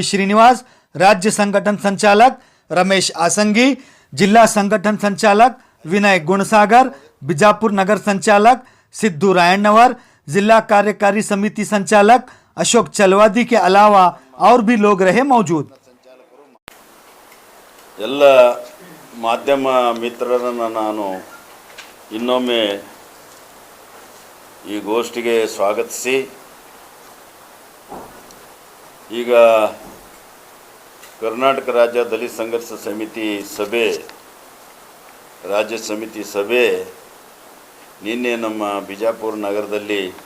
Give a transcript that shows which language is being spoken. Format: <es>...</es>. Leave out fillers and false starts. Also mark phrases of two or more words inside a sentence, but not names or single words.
<hi>श्रीनिवास, राज्य संगठन संचालक रमेश आसंगी, जिला संगठन संचालक विनय गुणसागर, बीजापुर नगर संचालक सिद्धू रायण्णवर, जिला कार्यकारी समिति संचालक अशोक चलवादी के अलावा और भी लोग रहे मौजूद।</hi> <kn>ಎಲ್ಲ ಮಾಧ್ಯಮ ಮಿತ್ರರನ್ನು ನಾನು ಇನ್ನೊಮ್ಮೆ ಈ ಗೋಷ್ಠಿಗೆ ಸ್ವಾಗತಿಸಿ, ಈಗ ಕರ್ನಾಟಕ ರಾಜ್ಯ ದಲಿತ ಸಂಘರ್ಷ ಸಮಿತಿ ಸಭೆ, ರಾಜ್ಯ ಸಮಿತಿ ಸಭೆ ನಿನ್ನೆ ನಮ್ಮ ಬಿಜಾಪುರ ನಗರದಲ್ಲಿ</kn>